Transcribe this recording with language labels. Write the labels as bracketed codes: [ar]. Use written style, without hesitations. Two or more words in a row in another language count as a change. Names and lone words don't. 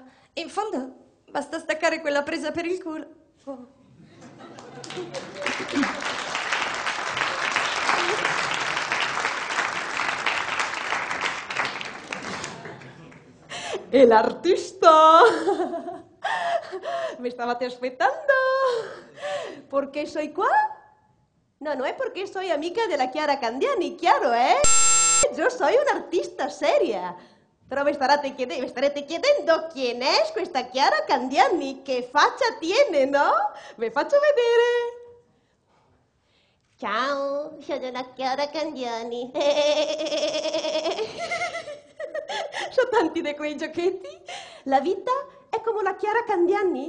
[it] In fondo, basta staccare quella presa per il culo. Oh. E l'artista. [es] ¿Me estabas aspettando? ¿Por qué soy qua? No es porque soy amiga de la Chiara Candiani, chiaro, ¿eh? Yo soy una artista seria. [it] Però vi starete chiedendo [es] quién es [it] questa Chiara Candiani, che faccia [es] tiene, no? [it] Vi faccio vedere. Ciao, sono la Chiara Candiani. Sono tanti di quei giochetti. La vita è come la Chiara Candiani.